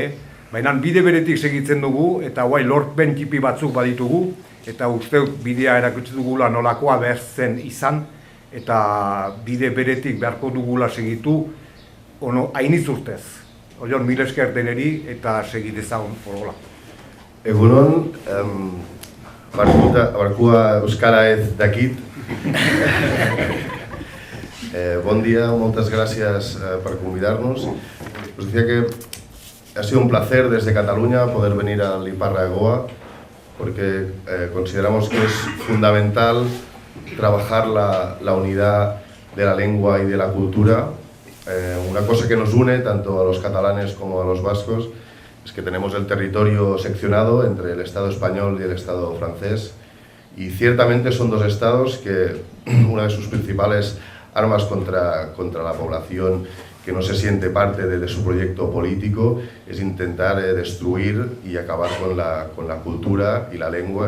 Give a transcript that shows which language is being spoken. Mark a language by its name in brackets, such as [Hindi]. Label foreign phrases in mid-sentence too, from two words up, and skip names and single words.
[Basque] Baina bide beretik segitzen dugu eta guai lorpen tipi batzuk baditugu, eta uste bidea erakutsi dugula nolakoa behar zen izan, eta bide beretik beharko dugula segitu hainiz urtez. Orion, mil esker deneri eta segidezagun horola. Egunon, barkua euskara ez dakit. [Catalan] Bon día, moltes gràcies per convidar-nos. [Spanish] Us decía que ha sido un placer desde Cataluña poder venir al Iparragoa, porque consideramos que es fundamental trabajar la unidad de la lengua y de la cultura. Una cosa que nos une tanto a los catalanes como a los vascos es que tenemos el territorio seccionado entre el Estado español y el Estado francés, y ciertamente son dos estados que una de sus principales armas contra la población que no se siente parte de su proyecto político es intentar destruir y acabar con la cultura y la lengua.